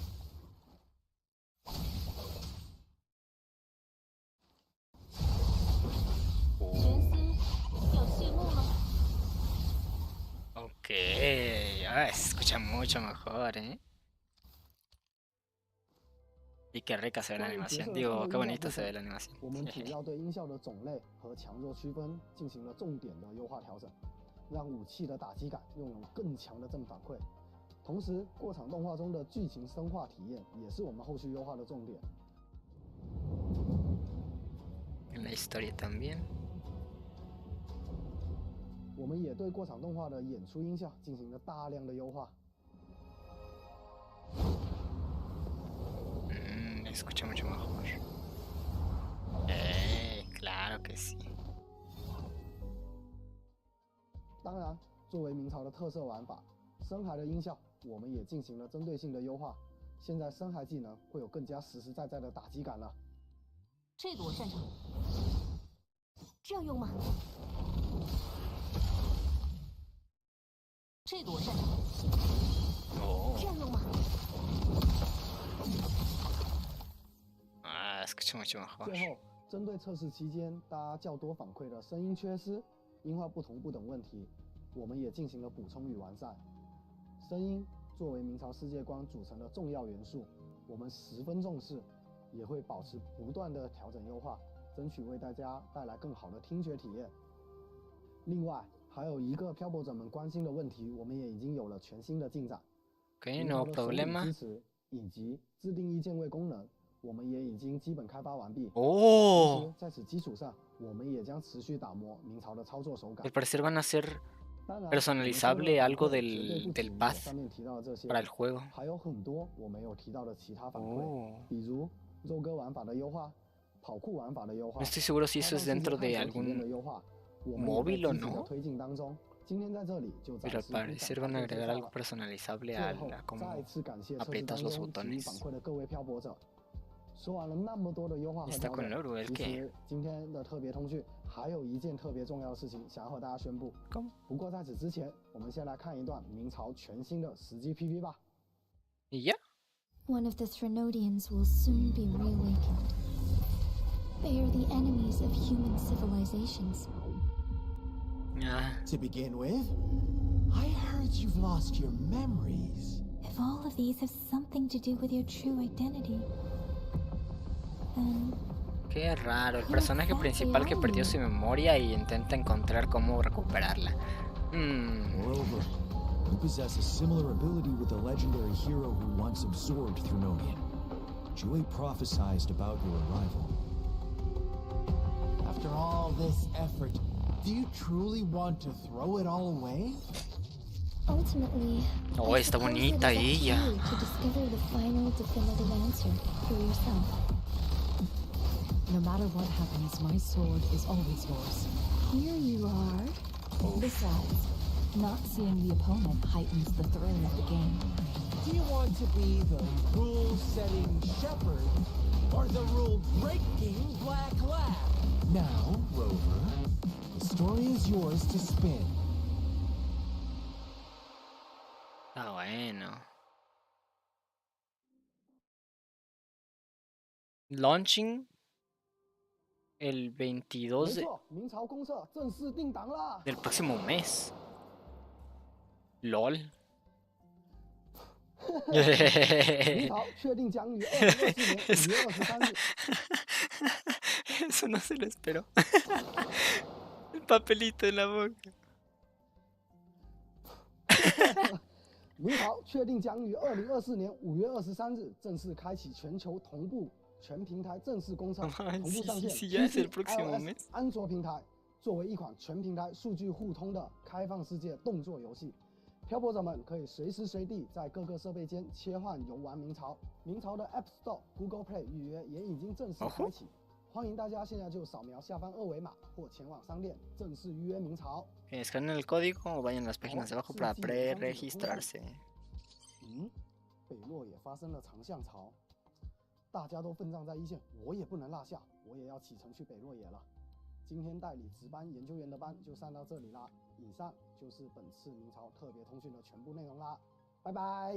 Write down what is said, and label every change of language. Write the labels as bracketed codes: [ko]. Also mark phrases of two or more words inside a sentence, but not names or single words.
[es] Ok. Se escucha mucho mejor, ¿eh? Y qué rica se ve la animación. Digo, qué bonita se ve la animación. [zh] 我们主要对音效的种类和强弱区分进行了重点的优化调整，让武器的打击感拥有更强的正反馈。同时，过场动画中的剧情深化体验也是我们后续优化的重点。 [es] En la historia también. [zh] 我们也对过场动画的演出音效进行了大量的优化。 [es] Escucha mucho mejor. Claro que sí. [zh] 当然，作为明朝的特色玩法，深海的音效我们也进行了针对性的优化。现在深海技能会有更加实实在在的打击感了。这个我擅长。这样用吗？这个我擅长。哦。这样用吗？ [es] escucha mucho mejor. [zh] 最后，针对测试期间大家较多反馈的声音缺失、音画不同步等问题，我们也进行了补充与完善。声音作为明朝世界观组成的重要元素，我们十分重视，也会保持不断的调整优化，争取为大家带来更好的听觉体验。另外，还有一个漂泊者们关心的问题，我们也已经有了全新的进展。 [es] Okay, no problema. [zh] 以及自定义键位功能，我们也已经基本开发完毕。 Oh. 同时，在此基础上，我们也将持续打磨明朝的操作手感。 [es] Al parecer van a hacer personalizable algo del path para el juego. [zh] 还有很多我没有提到的其他反馈，比如肉鸽玩法的优化、跑酷玩法的优化。 [es] No estoy seguro si eso es dentro de algún móvil o no. [zh] 推进当中。今天在这里就 [es] Pero al parecer van a agregar algo personalizable a cómo aprietas los botones. [zh] 说完了那么多的优化和调整，其实今天的特别通讯还有一件特别重要的事情想要和大家宣布。不过在此之前，我们先来看一段明朝全新的实际 PV 吧。 Yeah. [en] One of the Threnodians will soon be reawakened. They are the enemies of human civilizations. To begin with, I heard you've lost your memories. If all of these have something to do with your true identity, then... [es] Qué raro, el personaje principal que perdió su memoria y intenta encontrar cómo recuperarla. [en] Moreover, you possess a similar ability with the legendary hero who once absorbed Threnodian. Joy prophesied about your arrival. After all this effort, do you truly want to throw it all away? Ultimately, [es] oh, está bonita ella. [en] To discover the final definitive answer for yourself. No matter what happens, my sword is always yours. Here you are. Besides, not seeing the opponent heightens the thrill of the game. Do you want to be the rule-setting shepherd or the rule-breaking black lab? Now, Rover, the story is yours to spin. [es] Ah, bueno. Launching el 22 del próximo mes. LOL. Eso no se lo esperó. El papelito en la boca. [zh] 明朝确定将于2024年5月23日正式开启全球同步全平台正式公测，同步上线 PC、iOS、安卓平台，作为一款全平台数据互通的开放世界动作游戏。漂泊者们可以随时随地在各个设备间切换游玩明朝。明朝的 App Store、Google Play 预约也已经正式开启，欢迎大家现在就扫描下方二维码或前往商店正式预约明朝。 [es] Escaneen el código o vayan a las páginas de abajo para pre-registrarse. [zh] 北洛也发生了长相潮，大家都奋战在一线，我也不能落下，我也要启程去北洛野了。今天代理值班研究员的班就上到这里啦。以上就是本次明朝特别通讯的全部内容啦，拜拜。